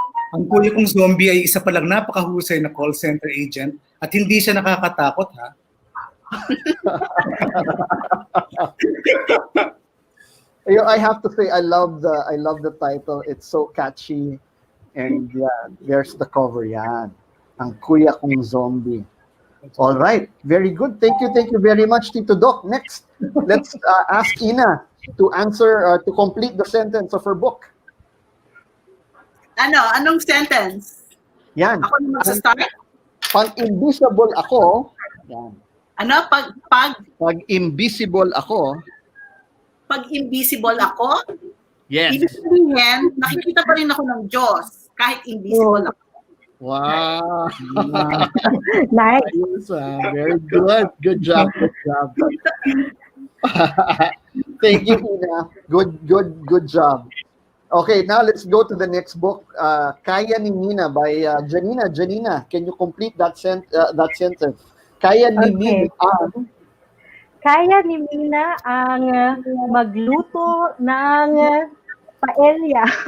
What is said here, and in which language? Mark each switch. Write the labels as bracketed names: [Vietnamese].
[Filipino] Ang kuya kong zombie ay isa palang napakahusay na call center agent at hindi siya nakakatakot, ha? [English] I have to say I love the title. It's so catchy, and yeah, there's the cover. Yan, Ang Kuya Kong Zombie. All right, very good. Thank you very much, Tito Doc. Next, let's ask Ina to answer to complete the sentence of her book. [Filipino] Anong sentence? Yan. Ako naman sa start? Pag invisible ako, yan. Ano? Pag invisible ako. Pag invisible ako? [English] Yes. [Filipino] Ibig sabihin, nakikita pa rin ako ng Diyos kahit invisible ako. [English] Wow. Nice. Very good. Good job. Thank you, Ina. Good job. Okay, now let's go to the next book, Kaya ni Nina by Janina. Janina, can you complete that sentence? [Filipino] Kaya ni Nina ang... Kaya ni Mina ang magluto ng paella.